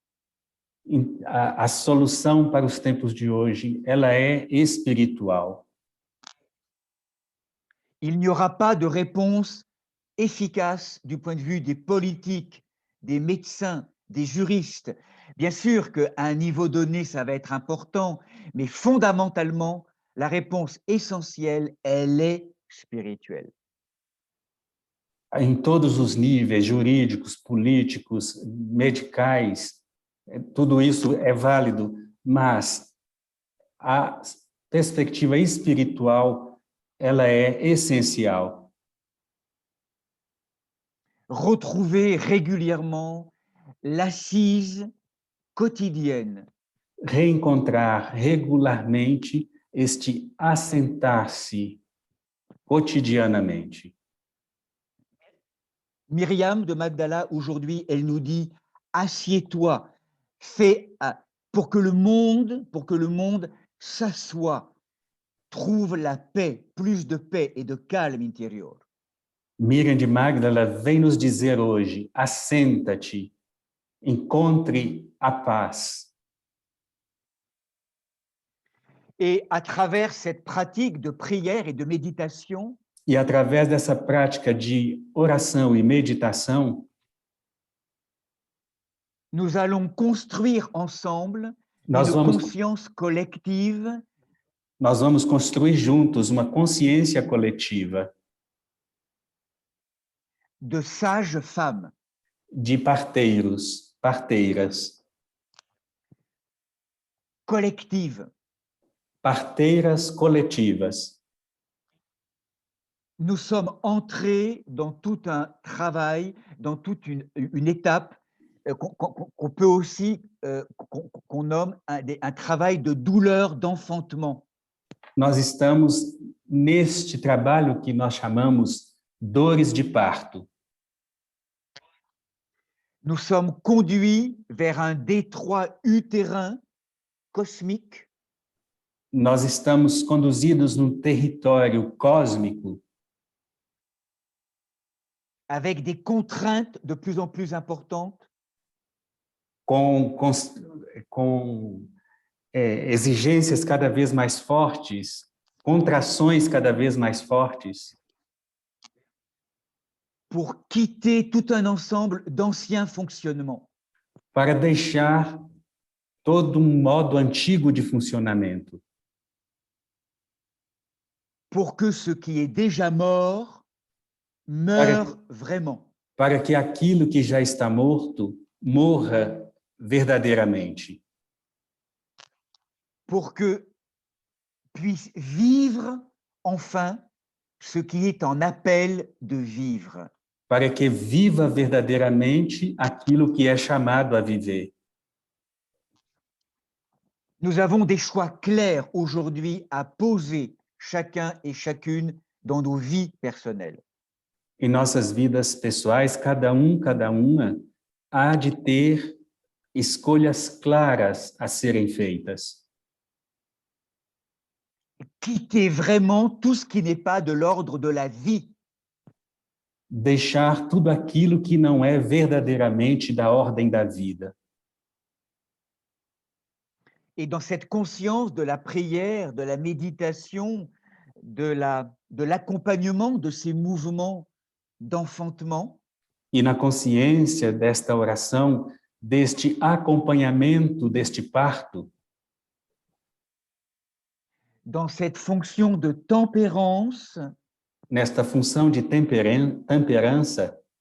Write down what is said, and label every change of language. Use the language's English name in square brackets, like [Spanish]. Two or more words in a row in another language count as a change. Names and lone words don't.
[Portuguese] A solução para os tempos de hoje, ela é espiritual. [French] Il n'y aura pas de réponse efficace du point de vue des politiques, des médecins, des juristes. Bien sûr qu'à un niveau donné, ça va être important, mais fondamentalement, la réponse essentielle, elle est spirituelle. [Portuguese] Em todos os níveis, jurídicos, políticos, medicais, tudo isso é válido, mas a perspectiva espiritual, ela é essencial. [French] Retrouver régulièrement l'assise quotidienne. [Portuguese] Reencontrar regularmente este assentar-se quotidianamente. [French] Myriam de Magdala, aujourd'hui, elle nous dit « Assieds-toi, fais pour que le monde s'assoie, trouve la paix, plus de paix et de calme intérieur. » [Portuguese] Miriam de Magdala vem nos dizer hoje, assenta-te, encontre a paz. [French] Et à travers cette pratique de prière et de méditation, [Portuguese] e através dessa prática de oração e meditação, [French] nous allons construire ensemble une conscience collective. [Portuguese] Nós vamos construir juntos uma consciência coletiva [French] de sages femmes, [Portuguese] de parteiros, parteiras, [French] collective. [Portuguese] Parteiras coletivas. [French] Nous sommes entrés dans tout un travail, dans toute une étape qu'on peut aussi, qu'on nomme un travail de douleur d'enfantement. [Portuguese] Nós estamos neste trabalho que nós chamamos dores de parto. [French] Nous sommes conduits vers un détroit utérin cosmique [Portuguese] Nós estamos conduzidos num território cósmico [French] avec des contraintes de plus en plus importantes, [Portuguese] com exigências cada vez mais fortes, contrações cada vez mais fortes, [French] pour quitter tout un ensemble d'anciens fonctionnements. [Portuguese] para deixar todo modo antigo de funcionamento, [French] Pour que ce qui est déjà mort meure vraiment. [Portuguese] para que aquilo que já está morto morra verdadeiramente, [French] Pour que puisse vivre enfin ce qui est en appel de vivre. [Portuguese] para que viva verdadeiramente aquilo que é chamado a viver. [French] Nous avons des choix clairs aujourd'hui à poser chacun et chacune dans nos vies personnelles. [Portuguese] Em nossas vidas pessoais, cada uma, há de ter escolhas claras a serem feitas. [French] Quitter vraiment tout ce qui n'est pas de l'ordre de la vie. [Portuguese] Deixar tudo aquilo que não é verdadeiramente da ordem da vida. [French] Et dans cette conscience de la prière, de la méditation, de l'accompagnement de ces mouvements d'enfantement, [Portuguese] E na consciência desta oração, deste acompanhamento deste parto, [French] dans cette fonction de tempérance, [Portuguese] nesta função de temperança,